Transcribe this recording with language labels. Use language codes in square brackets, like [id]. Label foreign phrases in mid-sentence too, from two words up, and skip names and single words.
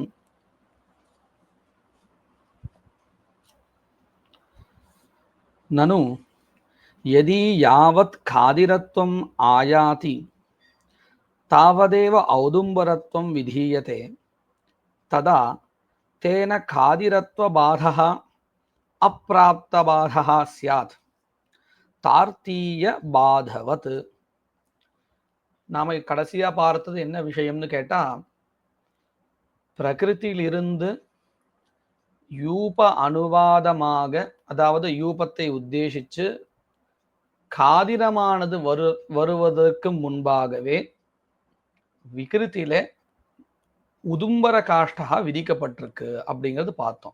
[sa] ननु यदि यावत् खादिरत्वम् आयाति तावदेव औदुम्बरत्वं विधीयते तदा तेन खादिरत्वबाधः अप्राप्तबाधः स्यात् तार्तीयबाधवत्। [ta] நாம கடைசியா பார்த்தது என்ன விஷயம்னு கேட்டா, பிரகிருதியிலிருந்து யூப அனுவாதமாக, அதாவது யூபத்தை உத்தேசிச்சு காதிரமானது வருவதற்கு முன்பாகவே விகிருத்தில உதும்பர காஷ்டா விதிக்கப்பட்டிருக்கு அப்படிங்கிறது பார்த்தோம்.